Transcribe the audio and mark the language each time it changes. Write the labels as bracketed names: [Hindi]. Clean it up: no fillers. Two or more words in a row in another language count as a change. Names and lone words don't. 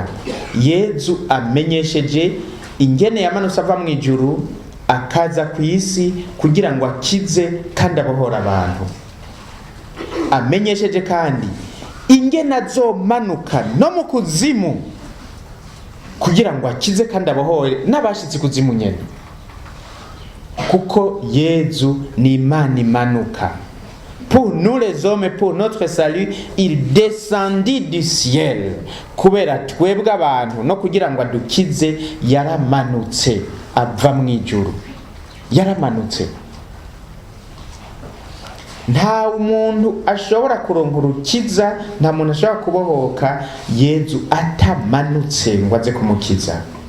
[Rundi] Yezu amenyesheje ingene yamanutse ava mu ijuru akaza ku isi kugira ngo akize kandi abohora abantu. Amenyesheje kandi ingene azomanuka no mu kuzimu kugira ngo akize kandi abohore n'abashitse kuzimu nyene, kuko Yezu ni Imana imanuka. [French] Pour nous les hommes, pour notre salut, il descendit du ciel. [Rundi] Kubera twebwe abantu no kugira ngo adukize yaramanutse ava mu ijuru, yaramanutse. Nta umuntu ashobora kuronka urukiza, nta muntu ashobora kubohoka Yezu atamanutse ngo aze kumukiza.